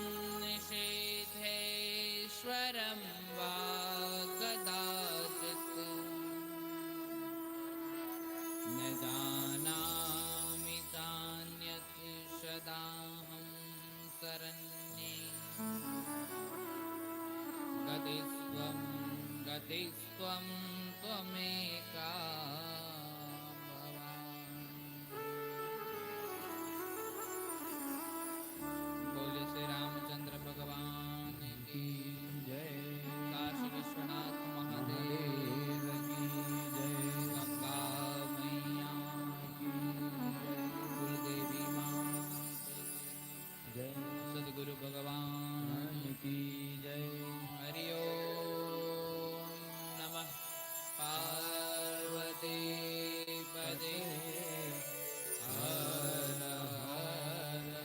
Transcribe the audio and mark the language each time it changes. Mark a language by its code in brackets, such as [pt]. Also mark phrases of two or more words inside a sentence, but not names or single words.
[sa] निषेधेश्वरं वा कदाचित् न जानामि चान्यत् सदाहं शरण्ये गतिस्त्वं त्वमेका [hi] बोले श्री रामचंद्र भगवान की जय। काशी विश्वनाथ महादेव की जय। गंगा मैया की जय। कुलदेवी माता की जय। सद्गुरु भगवान की जय। [sa] हरि ओम नमः पार्वती पदे हर हर